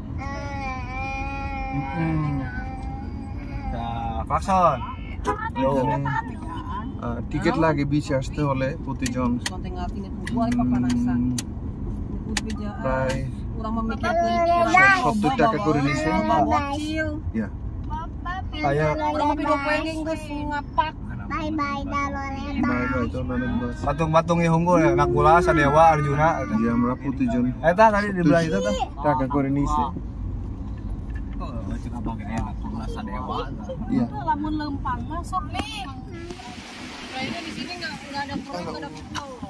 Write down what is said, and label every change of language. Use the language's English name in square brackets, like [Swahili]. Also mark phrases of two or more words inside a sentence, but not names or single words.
[Bangla] টিকিট লাগে বিচে আসতে হলে প্রতিজন প্রায় 70 টাকা করে নিছে। [Indonesian] Patung-patung yang unggul ya, Nakula, Sadewa, Arjuna. Iya, [Bangla] আমরা প্রতিজন [Indonesian] Eta tadi di belah itu tuh. [Bangla] টাকা করে নিছে। [Indonesian] Nakula, Sadewa. Iya. [Sundanese] Lamun lempang [Indonesian] masuk nih. Kayaknya di sini nggak ada pulau, nggak ada pulau.